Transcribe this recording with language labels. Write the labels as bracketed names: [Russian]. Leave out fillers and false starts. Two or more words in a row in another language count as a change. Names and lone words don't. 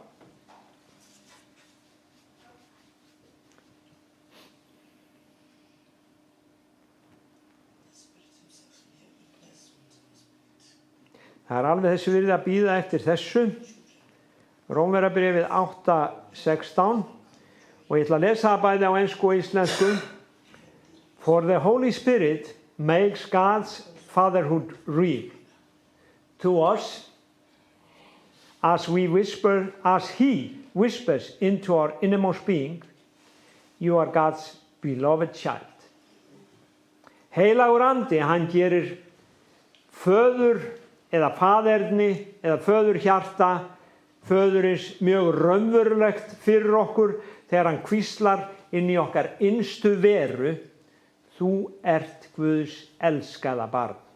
[Icelandic] Það er alveg þessu virði að bíða eftir þessu. Rómverjabréfið 8:16 og ég ætla að lesa það bæði á ensku og íslensku. [English] For the Holy Spirit makes God's fatherhood real to us as he whispers into our innermost being, you are God's beloved child. [Icelandic] Heilagur andi, hann gerir föður eða faðerni eða föðurhjarta föðurins mjög raunverulegt fyrir okkur þegar hann hvíslar inn í okkar innstu veru, þú ert Guðs elskaða barn.